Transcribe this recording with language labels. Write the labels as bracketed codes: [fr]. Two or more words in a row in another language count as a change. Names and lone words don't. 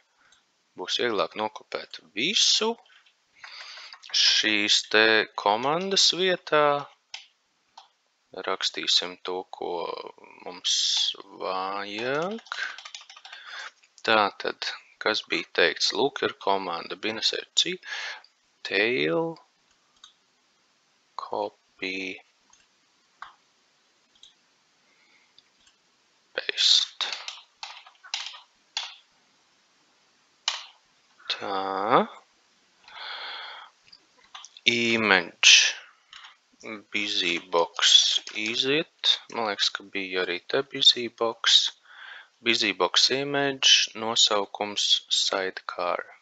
[lv] Būs vieglāk nokopēt visu. Šīs te komandas vietā rakstīsim to, ko mums vajag. Tātad, kas bija teikts? Lūk, ir komanda -rc, [en] tail, copy, paste. [lv] Tā. Image busybox iziet. Man liekas, ka bija arī te busybox. Busybox image, nosaukums sidecar.